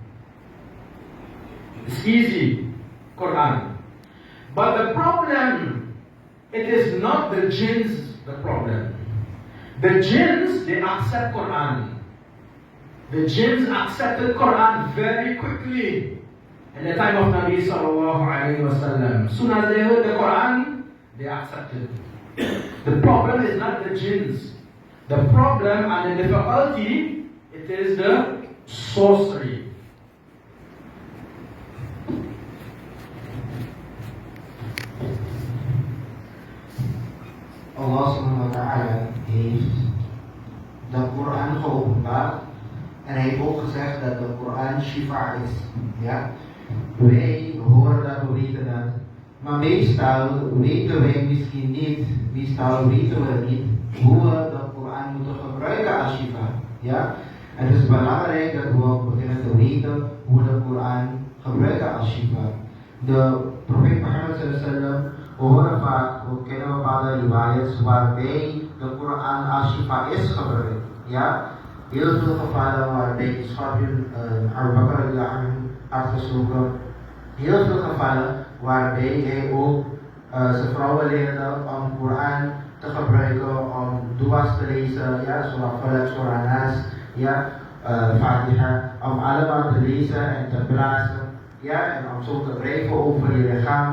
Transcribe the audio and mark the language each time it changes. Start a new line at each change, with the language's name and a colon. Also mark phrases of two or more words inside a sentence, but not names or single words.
English: It's easy, Quran. But the problem, it is not the jinns the problem. The jinns, they accept Quran. The jinns accepted Quran very quickly in the time of Nabi
Arabic: صلى الله عليه وسلم.
English: Soon as they heard the Quran, they accepted. The problem is not the jinns. The problem and the difficulty, it is the sorcery.
Dutch: Allah
Arabic: سبحانه وتعالى
Dutch: heeft de Koran geopenbaard en hij heeft ook gezegd dat de Koran shifa is. Ja? Wij horen dat, we weten dat. Maar meestal weten wij misschien niet, meestal weten we niet hoe we de Koran moeten gebruiken als shifa. Ja? En het is belangrijk dat we beginnen te weten hoe we de Koran gebruiken als shifa. De profeet Mohammed
Arabic: صلى الله عليه وسلم,
Dutch: we horen vaak, we kennen bepaalde riwayats waarbij de Koran als shifa is gebruikt. Ja? Heel veel gevallen waarbij de schorpioen Abu Bakr
Arabic: رضي الله عنه
Dutch: had gestoken. Heel veel gevallen waarbij hij ook zijn vrouwen leerde om Koran te gebruiken, om dua's te lezen, ja, zoals Falak, Surah Nas, ja, Fatiha, om allemaal te lezen en te blazen, ja, en om zo te drijven over je lichaam.